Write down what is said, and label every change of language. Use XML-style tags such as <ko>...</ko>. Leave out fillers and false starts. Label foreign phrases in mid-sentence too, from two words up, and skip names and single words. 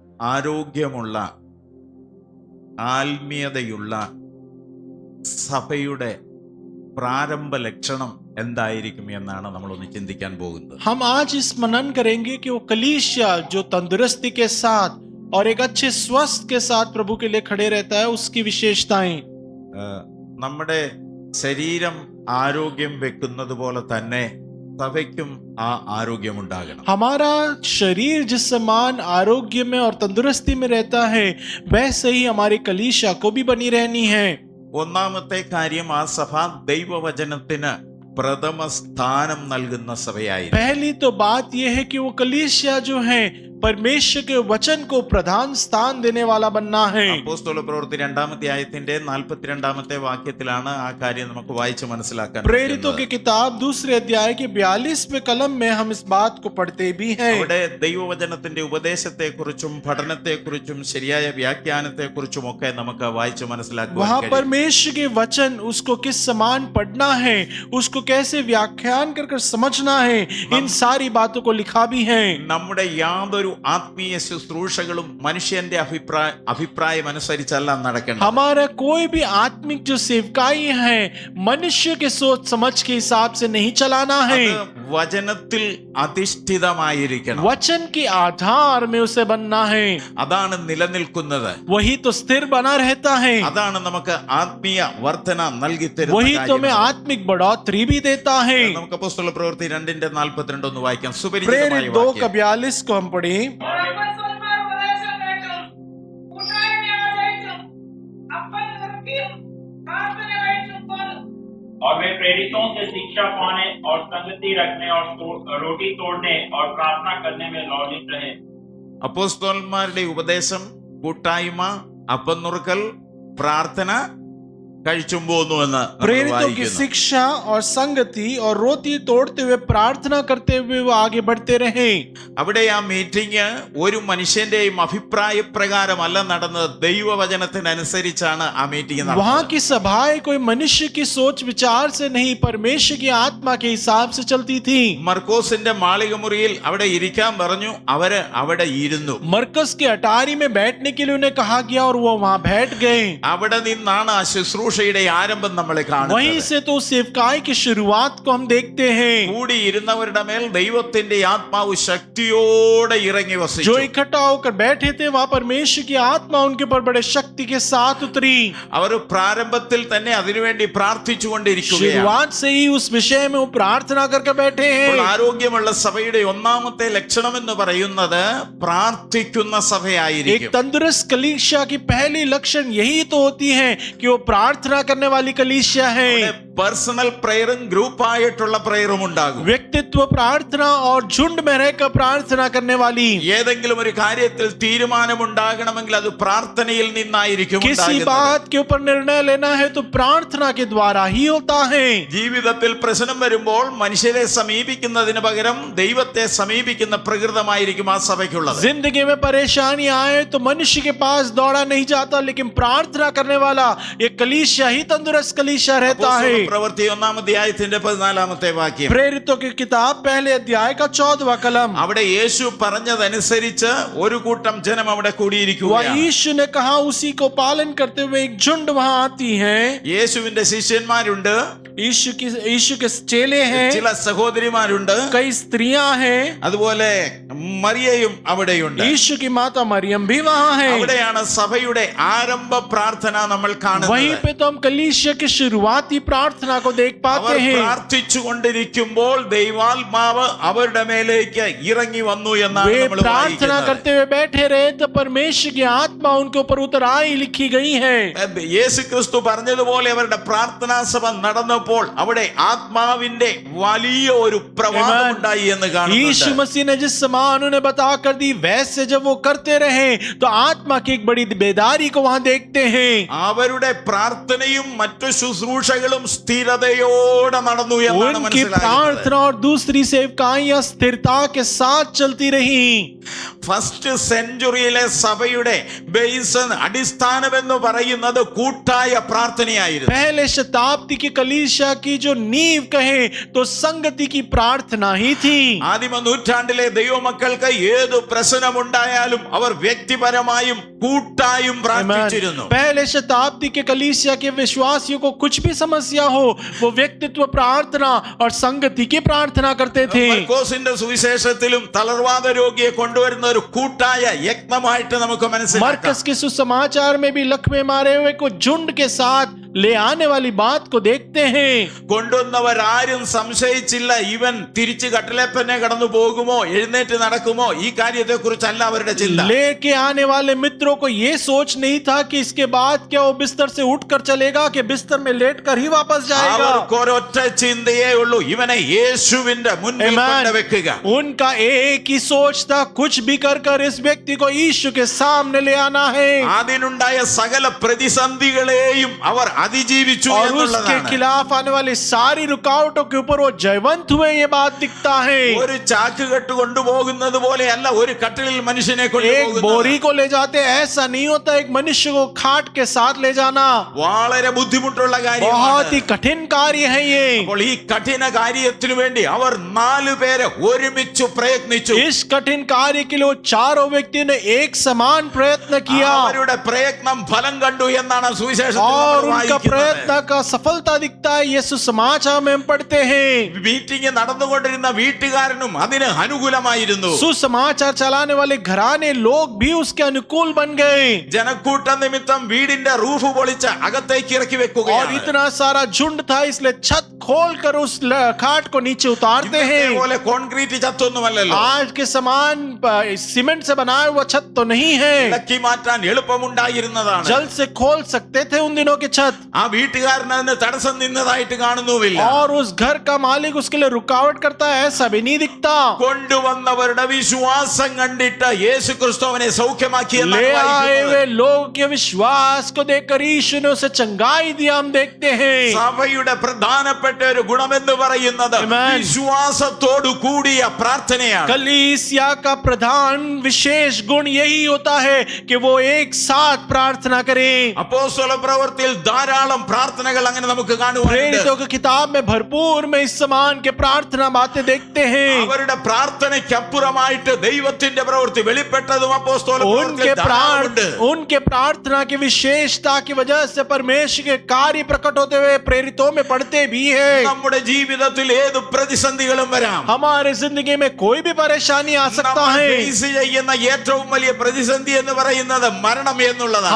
<ml>ആരോഗ്യമുള്ള ആത്മീയതയുള്ള സഭയുടെ പ്രാരംഭ ലക്ഷണം എന്തായിരിക്കും എന്നാണ് നമ്മളൊന്ന് ചിന്തിക്കാൻ പോകുന്നത്.</ml> <hi>हम आज इस मनन करेंगे कि वो कलीसिया जो तंदुरुस्ती के साथ और एक अच्छे स्वस्थ के साथ प्रभु के लिए खड़े रहता है, उसकी विशेषताएं.</hi> <ml>നമ്മുടെ ശരീരം ആരോഗ്യം വെക്കുന്നത് പോലെ തന്നെ സഭയ്ക്കും ആ ആരോഗ്യം ഉണ്ടാകണം.</ml> <hi>हमारा शरीर जिस समान आरोग्य में और तंदुरुस्ती में रहता है, वैसे ही हमारी कलीसिया को भी बनी रहनी है.</hi> <ml>ഒന്നാമത്തെ കാര്യം, ആ സഭ ദൈവവചനത്തിന് പ്രഥമ സ്ഥാനം നൽകുന്ന സഭയായിരിക്കും.</ml> <hi>पहली तो बात यह है कि वो कलीसिया जो है परमेश्वर के वचन को प्रधान स्थान देने वाला बनना है.</hi> <ml>അപ്പോസ്തല പ്രവൃത്തി 2-ാം അധ്യായത്തിന്റെ 42-ാമത്തെ വാക്യത്തിലാണ് ആ കാര്യം നമുക്ക് വായിച്ച് മനസ്സിലാക്കാൻ.</ml> <hi>प्रेरितों की किताब 2 अध्याय के 42वें कलम में हम इस बात को पढ़ते भी हैं.</hi> <ml>അവിടെ ദൈവവചനത്തിന്റെ ഉപദേശത്തെ കുറിച്ചും പഠനത്തെ കുറിച്ചും ശരിയായ വ്യാഖ്യാനത്തെ കുറിച്ചും ഒക്കെ നമുക്ക് വായിച്ച് മനസ്സിലാക്കാൻ.</ml> <hi>वहाँ परमेश्वर के वचन, उसको किस समान पढ़ना है, उसको कैसे व्याख्यान कर समझना है, इन सारी बातों को लिखा भी है.</hi> <ml>നമ്മുടെ യാതൊരു ആത്മീയ ശുശ്രൂഷകളും മനുഷ്യന്റെ അഭിപ്രായം അനുസരിച്ചല്ല നടക്കേണ്ടത്.</ml> <hi>हमारा कोई भी आत्मिक जो सेवकाई है मनुष्य के सोच समझ के हिसाब से नहीं चलाना है.</hi> <ml>വചനത്തിൽ അധിഷ്ഠിതമായിരിക്കണം.</ml> <hi>वचन के आधार में उसे बनना है.</hi> <ml>അതാണ് നിലനിൽക്കുന്നത്.</ml> <hi>वही तो स्थिर बना रहता है.</hi> <ml>അതാണ് നമുക്ക് ആത്മീയ വർധന നൽകി</ml> <hi>वही तो</hi> <ml>തരുന്നത്.</ml> <hi>हमें आत्मिक बढ़ोतरी भी देता है.</hi> <ml>നമുക്ക് അപ്പോസ്തല പ്രവൃത്തി 2:42 ഒന്ന് വായിക്കാം.</ml> <hi>प्रेरित</hi> <ml>സുപരിചിതമായ</ml> <hi>2:42 को हम पढ़ें. और वे प्रेरितों से शिक्षा पाने और संगति रखने और रोटी तोड़ने और प्रार्थना करने में लौलित रहे.</hi> <ml>അപ്പോസ്തലന്മാരുടെ ഉപദേശം, കൂട്ടായ്മ, അപ്പം നുറുക്കൽ, പ്രാർത്ഥന, കഴിച്ചും പോന്നു എന്ന്</ml> <hi>प्रेरितों की शिक्षा और संगति और रोटी तोड़ते हुए प्रार्थना करते हुए वो आगे बढ़ते रहे.</hi> <ml>അവിടെ ആ മീറ്റിംഗ് ഒരു മനുഷ്യന്റെയും അഭിപ്രായ പ്രകാരമല്ല നടന്നത്, ദൈവവചനത്തിനനുസരിച്ചാണ് ആ മീറ്റിംഗ് നടന്നത്.</ml> <hi>वहाँ की सभाएं कोई मनुष्य की सोच विचार से नहीं, परमेश्वर की आत्मा के हिसाब से चलती थी.</hi> <ml>മർക്കോസിന്റെ മാളികമുറിയിൽ അവിടെ ഇരിക്കാൻ പറഞ്ഞു, അവര് അവിടെ ഇരുന്നു.</ml> <hi>मरकस के अटारी में बैठने के लिए उन्हें कहा गया और वो वहाँ बैठ गए.</hi> <ml>അവിടെ നിന്നാണ് ആ ശുശ്രൂഷയുടെ ആരംഭം നമ്മൾ</ml> <hi>वहीं</hi> <ml>കാണുന്നത്.</ml> <hi>से तो सेवकाई की शुरुआत को हम देखते हैं.</hi> <ml>കൂടി ഇരുന്നവരുടെ മേൽ ദൈവത്തിന്റെ ആത്മാവ് ശക്തിയോടെ ഇറങ്ങി</ml> <hi>जो</hi> <ml>വസിച്ചു.</ml> <hi>इकट्ठा होकर बैठे थे, वहाँ परमेश्वर की आत्मा उनके ऊपर बड़े शक्ति के साथ उतरी.</hi> <ml>അവർ പ്രാരംഭത്തിൽ തന്നെ അതിനുവേണ്ടി പ്രാർത്ഥിച്ചുകൊണ്ടിരിക്കുകയാണ്.</ml> <hi>शुरुआत से ही उस विषय में वो प्रार्थना करके बैठे</hi> <ml>അപ്പോൾ</ml> <hi>हैं.</hi> <ml>ആരോഗ്യമുള്ള സഭയുടെ ഒന്നാമത്തെ ലക്ഷണം എന്ന് പറയുന്നത് പ്രാർത്ഥിക്കുന്ന</ml> <hi>एक</hi> <ml>സഭയായിരിക്കും.</ml> <hi>तंदुरुस्त कलीसिया की पहली लक्षण यही तो होती है कि वो प्रार्थना करने वाली कलीसिया है.</hi> <en>personal prayer</en> <ml>ഗ്രൂപ്പായിട്ടുള്ള പ്രയറും ഉണ്ടാകും.</ml> <hi>व्यक्तित्व प्रार्थना और झुंड में रहकर प्रार्थना करने वाली.</hi> <ml>ഏതെങ്കിലും ഒരു കാര്യത്തിൽ തീരുമാനമുണ്ടാകണമെങ്കിൽ അത് പ്രാർത്ഥനയിൽ നിന്നായിരിക്കും</ml> <hi>किसी</hi> <ml>ഉണ്ടാകുന്നത്.</ml> <hi>बात के ऊपर निर्णय लेना है तो प्रार्थना के द्वारा ही होता है.</hi> <ml>ജീവിതത്തിൽ പ്രശ്നം വരുമ്പോൾ മനുഷ്യരെ സമീപിക്കുന്നതിന് പകരം ദൈവത്തെ സമീപിക്കുന്ന പ്രകൃതമായിരിക്കും ആ സഭയ്ക്കുള്ളത്.</ml> <hi>जिंदगी में परेशानी आए तो मनुष्य के पास दौड़ा नहीं जाता, लेकिन प्रार्थना करने वाला ये कलीसिया ही तंदुरुस्त कलीसिया रहता है.</hi> <ml>പ്രവൃത്തി 1-ാം അധ്യായത്തിന്റെ 14-ാമത്തെ വാക്യം.</ml> <hi>प्रेरितों की किताब पहले अध्याय का 14वां कलम.</hi> <ml>അവിടെ യേശു പറഞ്ഞതനുസരിച്ച് ഒരു കൂട്ടം ജനം അവിടെ കൂടിയിരിക്കുകയാണ്.</ml> <hi>यीशु ने कहा, उसी को पालन करते हुए एक झुंड वहां आती है.</hi> <ml>യേശുവിന്റെ ശിഷ്യന്മാരുണ്ട്,</ml> <hi>यीशु के चेले हैं,</hi> <ml>ചില സഹോദരിമാരുണ്ട്,</ml> <hi>कई स्त्रियां हैं,</hi> <ml>അതുപോലെ മറിയയും അവിടെയുണ്ട്.</ml> <hi>यीशु की माता मरियम भी वहां है.</hi> <ml>അവിടെയാണ് സഭയുടെ ആരംഭ പ്രാർത്ഥന നമ്മൾ</ml> <hi>वहीं</hi> <ml>കാണുന്നത്.</ml> <hi>पे तो हम कलीसिया की शुरुआती प्रार्थना को देख</hi> <ml>അവർ</ml> <hi>पाते हैं.</hi> <ml>പ്രാർത്ഥിച്ചു കൊണ്ടിരിക്കുമ്പോൾ ദൈവാത്മാവ് അവരുടെ മേലേക്ക് ഇറങ്ങി വന്നു എന്നാണ്</ml> <hi>वे</hi> <ml>നമ്മൾ</ml> <hi>प्रार्थना</hi> <ml>വായിക്കുന്നത്.</ml> <hi>करते हुए बैठे रहे तो परमेश्वर की आत्मा उनके ऊपर उतर आई लिखी गई है.</hi> <ml>യേശു ക്രിസ്തു പറഞ്ഞതുപോലെ അവരുടെ പ്രാർത്ഥനാ സഭ നടന്നപ്പോൾ അവിടെ ആത്മാവിന്റെ വലിയ ഒരു പ്രവാഹം ഉണ്ടായി എന്ന്</ml> <hi>यीशु</hi> <ml>കാണുന്നുണ്ട്.</ml> <hi>मसीह ने जिस समान उन्हें बता कर दी, वैसे जब वो करते रहे तो आत्मा की एक बड़ी बेदारी को वहां देखते हैं.</hi> <ml>അവരുടെ പ്രാർത്ഥനയും മറ്റു ശുശ്രൂഷകളും സ്ഥിരതയോടെ നടന്നു എന്നാണ്</ml> <hi>उनकी</hi> <ml>മനസ്സിലാക്കുന്നത്.</ml> <hi>प्रार्थना और दूसरी सेवकाइयां स्थिरता के साथ चलती रही.</hi> <en>first century</en> <ml>സഭയുടെ ബേസ് അടിസ്ഥാനം എന്ന് പറയുന്നത് കൂട്ടായ പ്രാർത്ഥനയായിരുന്നു.</ml> <hi>पहले शताब्दी की कलीसिया की जो नींव कहे तो संगति की प्रार्थना ही थी.</hi> <ml>ആദിമ നൂറ്റാണ്ടിലെ ദൈവമക്കൾക്ക് ഏത് പ്രശ്നമുണ്ടായാലും അവർ വ്യക്തിപരമായും കൂട്ടായും പ്രാർത്ഥിച്ചിരുന്നു.</ml> <hi>पहले शताब्दी के कलीसिया के विश्वासियों को कुछ भी समस्या हो वो व्यक्तित्व प्रार्थना और संगति की प्रार्थना करते थे.</hi> <ml>മർക്കോസിന്റെ സുവിശേഷത്തിലും തളർവാദ രോഗിയെ കൊണ്ടുവരുന്ന ഒരു കൂട്ടായ യജ്ഞമായിട്ട് നമുക്ക് മനസ്സിലാക്കാം.</ml> <hi>मरकस के सुसमाचार में भी लकवे मारे हुए को झुंड के साथ ले आने वाली बात को देखते हैं.</hi> <ml>കൊണ്ടുവന്നവരാരും സംശയിച്ചില്ല ഇവൻ തിരിച്ച് കട്ടിലേപ്പന്നെ കടന്നു പോകുമോ എഴുന്നേറ്റ് നടക്കുമോ ഈ കാര്യത്തെ കുറിച്ചല്ല അവരുടെ ചിന്ത.</ml> <hi>लेके आने वाले मित्रों को ये सोच नहीं था कि इसके बाद क्या वो बिस्तर से उठकर चलेगा कि बिस्तर में लेटकर ही वापस जाएगा.</hi> <ml>അവർക്കൊരൊറ്റ ചിന്തയേ ഉള്ളൂ, ഇവനെ യേശുവിന്റെ മുൻപിൽ കൊണ്ടുവെക്കുക.</ml> <hi>उनका एक ही सोच था, कुछ भी कर इस व्यक्ति को यीशु के सामने ले आना है.</hi> <ml>അതിനുണ്ടായ സകല പ്രതിസന്ധികളെയും അവർ അതിജീവിച്ചു</ml> <hi>और उसके</hi> <ml>എന്നുള്ളതാണ്.</ml> <hi>खिलाफ आने वाली सारी रुकावटों के ऊपर वो जयवंत हुए, ये बात दिखता है.</hi> <ml>ഒരു ചാക്ക് കെട്ട് കൊണ്ടുപോകുന്നത് പോലെയല്ല ഒരു കട്ടിലിൽ മനുഷ്യനെ</ml> <hi>एक</hi> <ml>കൊണ്ടുപോകുന്നത്.</ml> <hi>बोरी को ले जाते ऐसा नहीं होता, एक मनुष्य को खाट के साथ ले जाना</hi> <ml>വളരെ ബുദ്ധിമുട്ടുള്ള</ml> <hi>बहुत</hi> <ml>കാര്യമാണ്.</ml> <hi>ही कठिन कार्य है ये.</hi> <ml>അപ്പോൾ ഈ കഠിന കാര്യത്തിനു വേണ്ടി അവർ 4 പേര് ഒരുമിച്ച് പ്രയത്നിച്ചു.</ml> <hi>इस कठिन कार्य के लिए वो चारों व्यक्तियों ने एक समान प्रयत्न किया</hi> <ml>അവരുടെ പ്രയത്നം ഫലം കണ്ടു എന്നാണ് സുവിശേഷത്തിൽ</ml> <hi>और</hi> <ml>നമ്മൾ</ml> <hi>उनका</hi> <ml>വായിക്കുന്നത്.</ml> <hi>प्रयत्न का सफलता दिखता है. ये सुसमाचार में हम पढ़ते हैं.</hi> <ml>മീറ്റിംഗ് നടന്നുകൊണ്ടിരുന്ന വീട്ടുകാരനും അതിന് അനുകൂലമായിരുന്നു.</ml> <hi>सुसमाचार चलाने वाले घराने लोग भी उसके अनुकूल बन गए</hi> <ml>ജനക്കൂട്ട നിമിത്തം വീടിന്റെ റൂഫ് പൊളിച്ച് അകത്തേക്ക് ഇറക്കി</ml> <hi>और</hi> <ml>വെക്കുകയാണ്.</ml> <hi>इतना सारा झुंड था इसलिए छत खोलकर उस खाट को नीचे उतारते</hi> <ml>ഇന്നത്തെ</ml> <hi>हैं.</hi> <ml>പോലെ കോൺക്രീറ്റ് ചത്തൊന്നുമല്ലല്ലോ.</ml> <hi>आज के समान सीमेंट से बनाया हुआ छत तो नहीं है,</hi> <ml>ഇളക്കി മാറ്റാൻ എളുപ്പമുണ്ടായിരുന്നതാണ്.</ml> <hi>जल से खोल सकते थे उन दिनों के छत.</hi> <ml>ആ വീട്ടുകാരൻ അതിന് തടസ്സം നിന്നതായിട്ട് കാണുന്നുമില്ല.</ml> <hi>और उस घर का मालिक उसके लिए रुकावट करता है ऐसा भी नहीं दिखता.</hi> <ml>കൊണ്ടുവന്നവരുടെ വിശ്വാസം കണ്ടിട്ട് യേശു ക്രിസ്തു അവനെ സൗഖ്യമാക്കി</ml> <hi>ले</hi> <ml>എന്നാണ്</ml> <hi>आए</hi> <ml>വായിക്കുന്നത്.</ml> <hi>हुए लोग के विश्वास को देखकर यीशु ने उसे चंगाई दिया हम देखते हैं.</hi> <ml>സഭയുടെ പ്രധാനപ്പെട്ട ഒരു ഗുണമെന്ന് പറയുന്നത് Amen. വിശ്വാസത്തോടു കൂടിയ പ്രാർത്ഥനയാണ്.</ml> <hi>कलीसिया का प्रधान विशेष गुण यही होता है कि वो एक साथ प्रार्थना करें.</hi> <ml>അപ്പോസ്തല പ്രവൃത്തിയിൽ ധാരാളം പ്രാർത്ഥനകൾ അങ്ങനെ നമുക്ക് കാണുവാനുണ്ട്.</ml> <hi>प्रेरितों की किताब में भरपूर में इस समान के प्रार्थना बातें देखते हैं.</hi> <ml>അവരുടെ പ്രാർത്ഥനയ്ക്കപ്പുറമായിട്ട് ദൈവത്തിന്റെ പ്രവൃത്തി വെളിപ്പെട്ടതും അപ്പോസ്തല പ്രവൃത്തിയിൽ ധാരാളമുണ്ട്.</ml> <hi>उनके प्रार्थना की विशेषता की वजह से परमेश्वर के कार्य प्रकट होते हुए प्रेरितों में पढ़ते भी हैं.</hi> <ml>നമ്മുടെ ജീവിതത്തിൽ ഏത് പ്രതിസന്ധികളും വരാം.</ml> <hi>हमारे जिंदगी में कोई भी परेशानी आ सकता</hi> <ml>നമ്മൾ</ml> <hi>है.</hi> <ml>ഫേസ് ചെയ്യുന്ന ഏറ്റവും വലിയ പ്രതിസന്ധി എന്ന് പറയുന്നത് മരണം എന്നുള്ളതാണ്.</ml>